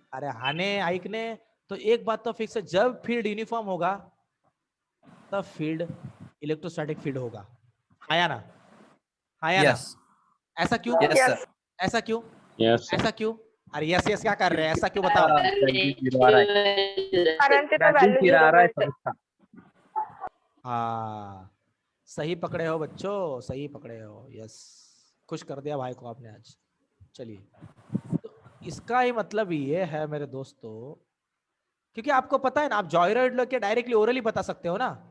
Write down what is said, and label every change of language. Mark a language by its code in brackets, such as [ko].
[hi] अरे हाने आइकने तो एक बात तो फिक्स है, जब फील्ड यूनिफॉर्म होगा तब फील्ड इलेक्ट्रोस्टैटिक फील्ड होगा. आया ना. आया ना. [en] yes [hi] ऐसा क्यों. [en] Yes Yes. Sir. [hi] ऐसा क्यों. [en] Yes sir. [hi] ऐसा क्यों. अरे यस यस क्या कर रहे हैं, ऐसा क्यों बताओ. [mr] कारण तिथं व्हॅल्यू झिरो मिळते. [hi] हाँ सही पकड़े हो बच्चों, सही पकड़े हो. यस, खुश कर दिया भाई को आपने आज. चलिए, तो इसका ही मतलब ये है मेरे दोस्तों, क्योंकि आपको पता है ना, आप जॉयराइड लेके डायरेक्टली ओरली बता सकते हो ना.